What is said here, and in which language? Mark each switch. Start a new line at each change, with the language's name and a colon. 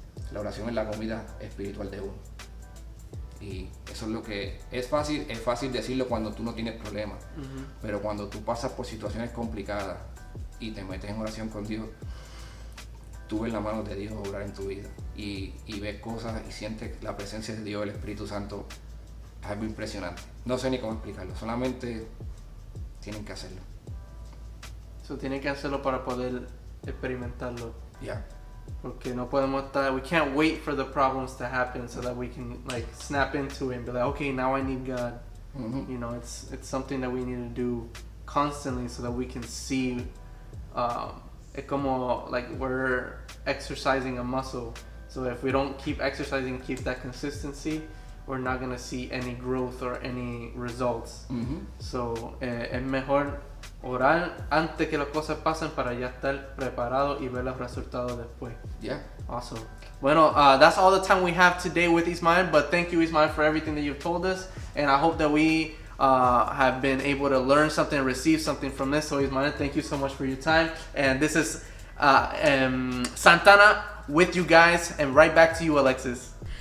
Spanish: La oración es la comida espiritual de uno. Y eso es lo que es fácil decirlo cuando tú no tienes problemas, pero cuando tú pasas por situaciones complicadas y te metes en oración con Dios, tú ves la mano de Dios obrar en tu vida y ves cosas y sientes la presencia de Dios, el Espíritu Santo. Es algo impresionante. No sé ni cómo explicarlo, solamente tienen que hacerlo. So tienen que hacerlo para poder experimentarlo. Ya. Porque no podemos estar,
English: we can't wait for the problems to happen so that we can like snap into it and be like, okay, now I need God. You know, it's something that we need to do constantly so that we can see it's como like we're exercising a muscle. So if we don't keep exercising, keep that consistency, we're not going to see any growth or any results.
Spanish: So es mejor orar antes que las cosas pasen para ya estar preparado y ver los resultados después.
English: Yeah. Awesome. Bueno, that's all the time we have today with Ismael, but thank you, Ismael, for everything that you've told us, and I hope that we have been able to learn something and receive something from this. So Ismael, thank you so much for your time, and this is Santana with you guys, and right back to you, Alexis.